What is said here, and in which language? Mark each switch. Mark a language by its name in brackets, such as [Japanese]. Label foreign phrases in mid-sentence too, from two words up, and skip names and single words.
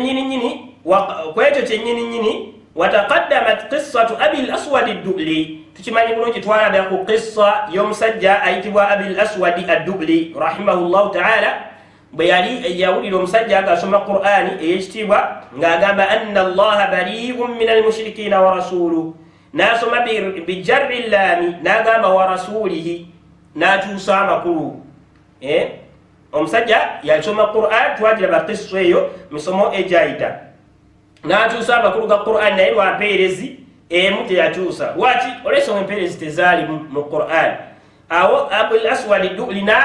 [Ganda] kyennyini [Arabic] وتقدمت قصة أبي الأسود الدؤلي [Ganda] tukimanyi bulungi twalabira ku qissa y'omusajja ayitibwa [Arabic] أبي الأسود الدؤلي رحمه الله [Ganda] ta'ala bwe yali yawulira omusajja ng'asoma qur'ani ey'ekitiibwa ng'agamba [Arabic] أن الله بريء من المشركين ورسوله [Ganda] n'asoma [Arabic] بجر اللام [Ganda] n'agamba [Arabic] ورسوله [Ganda] n'akyusa amakulu omusajja yasoma qur'an twagiraba qissa eyo misomo egyayita n'akyusa amakulu ga qur'an naye lwa mpeerezi emu teyakyusa lwaki olw'ensonga empeerezi tezaali mu qur'an awo abul aswadi du'li